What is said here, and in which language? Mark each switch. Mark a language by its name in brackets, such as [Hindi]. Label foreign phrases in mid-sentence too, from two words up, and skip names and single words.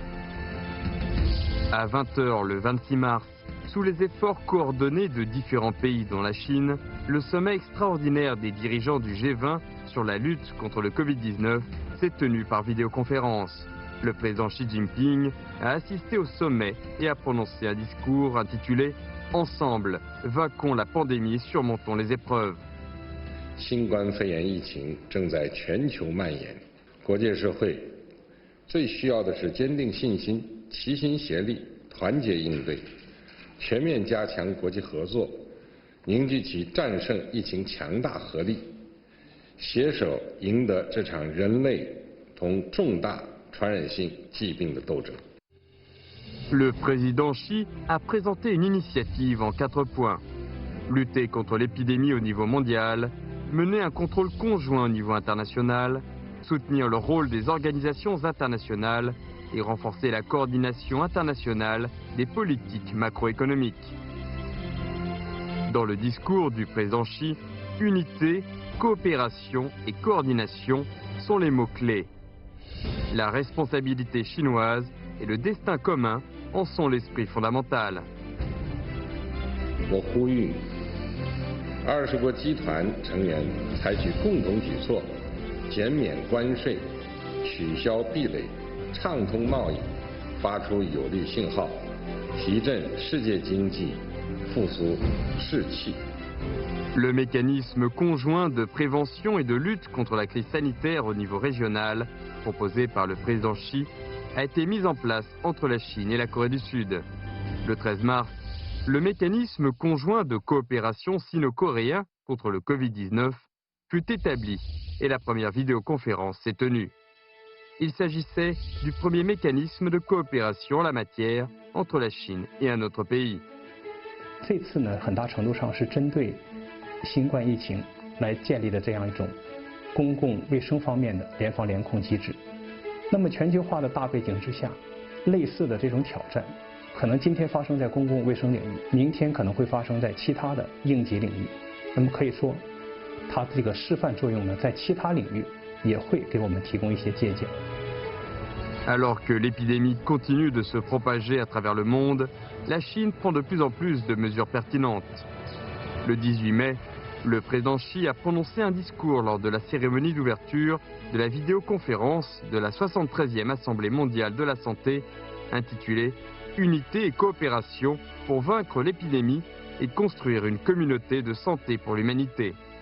[French] À 20h le 26 mars, sous les efforts coordonnés de différents pays dont la Chine, le sommet extraordinaire des dirigeants du G20 sur la lutte contre le Covid-19 s'est tenu par vidéoconférence. Le président Xi Jinping a assisté au sommet et a prononcé un discours intitulé « Ensemble, vainquons la pandémie, surmontons les épreuves ». [Chinese] 新冠肺炎疫情正在全球蔓延，国际社会最需要的是坚定信心、齐心协力、团结应对，全面加强国际合作，凝聚起战胜疫情强大合力，携手赢得这场人类同重大传染性疾病的斗争。 [French] Le président Xi a présenté une initiative en 4 points. Lutter contre l'épidémie au niveau mondial, mener un contrôle conjoint au niveau international, soutenir le rôle des organisations internationales et renforcer la coordination internationale des politiques macroéconomiques. Dans le discours du président Xi, unité, coopération et coordination sont les mots-clés. La responsabilité chinoise et le destin commun en sont l'esprit fondamental. [Chinese] 我呼吁20国集团成员采取共同举措，减免关税、取消壁垒、畅通贸易，发出有力信号，提振世界经济，复苏士气。 [French] Le mécanisme conjoint de prévention et de lutte contre la crise sanitaire au niveau régional, proposé par le président Xi, a été mis en place entre la Chine et la Corée du Sud. Le 13 mars, le mécanisme conjoint de coopération sino-coréen contre le Covid-19 fut établi et la première vidéoconférence s'est tenue. Il s'agissait du premier mécanisme de coopération en la matière entre la Chine et un autre pays. [Chinese] 这次呢，很大程度上是针对新冠疫情来建立的这样一种公共卫生方面的联防联控机制。那么全球化的大背景之下，类似的这种挑战，可能今天发生在公共卫生领域，明天可能会发生在其他的应急领域。那么可以说，它这个示范作用呢，在其他领域也会给我们提供一些借鉴。 [French] Alors que l'épidémie continue de se propager à travers le monde, la Chine prend de plus en plus de mesures pertinentes. Le 18 mai, le président Xi a prononcé un discours lors de la cérémonie d'ouverture de la vidéoconférence de la 73e Assemblée mondiale de la santé, intitulée « Unité et coopération pour vaincre l'épidémie et construire une communauté de santé pour l'humanité ».